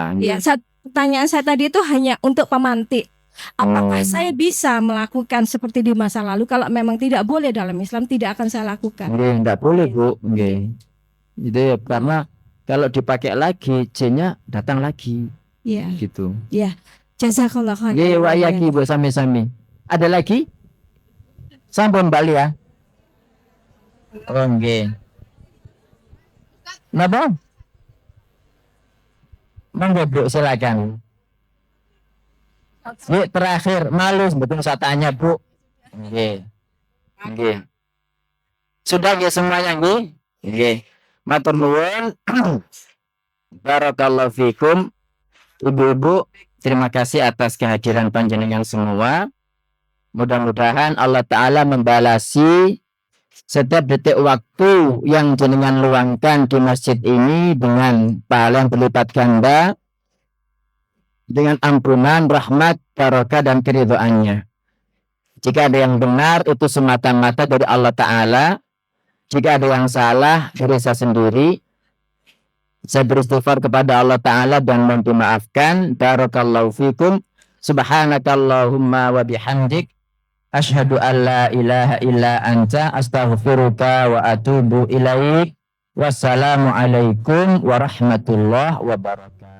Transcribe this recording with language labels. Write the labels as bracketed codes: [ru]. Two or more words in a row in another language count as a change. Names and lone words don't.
[id] Ya, pertanyaan saya tadi itu hanya untuk pemantik. Apakah saya bisa melakukan seperti di masa lalu? Kalau memang tidak boleh dalam Islam, tidak akan saya lakukan. Tidak boleh Bu. Itu ya, karena kalau dipakai lagi, jinnya datang lagi. Gitu. [ar] جزاك الله خير. وإياكِ [jv] Bu, sami-sami. [id] Ada lagi? [jv] Sampun Mbak Lia. Oh, nggih. Napa? Monggo Bu, [id] silakan. Bu, terakhir, malu betul saya tanya Bu. [jv] Nggih. Nggih. [id] Sudah nggih semuanya nggih? [jv] Nggih. Matur nuwun. [ar] بارك الله فيكم. [id] Ibu-ibu, terima kasih atas kehadiran panjenengan semua. Mudah-mudahan Allah Ta'ala membalasi setiap detik waktu yang jenengan luangkan di masjid ini dengan pahala yang berlipat ganda, dengan ampunan, rahmat, barokah, dan keridhaannya. Jika ada yang benar, itu semata-mata dari Allah Ta'ala. Jika ada yang salah, dari saya sendiri. Saya beristighfar kepada Allah Ta'ala dan mohon dimaafkan. [ar] بارك الله فيكم. سبحانك اللهم وبحمدك أشهد أن لا إله إلا أنت أستغفرك وأتوب إليك. والسلام عليكم ورحمة الله وبركاته.